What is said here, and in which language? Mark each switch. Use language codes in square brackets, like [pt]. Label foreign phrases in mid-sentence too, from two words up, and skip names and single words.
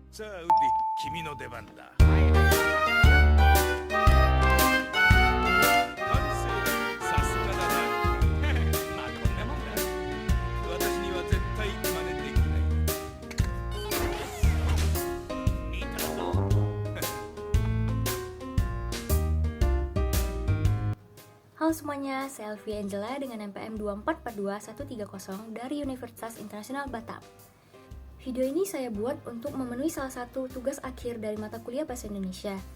[ja] さあウディ、君の出番だ。完成。さすがだな。まあこんなもんだ。私には絶対真似できない。見たぞ。 [id] Halo semuanya, saya Elvi Angela dengan NPM 2442130 dari Universitas Internasional Batam. Video ini saya buat untuk memenuhi salah satu tugas akhir dari mata kuliah Bahasa Indonesia.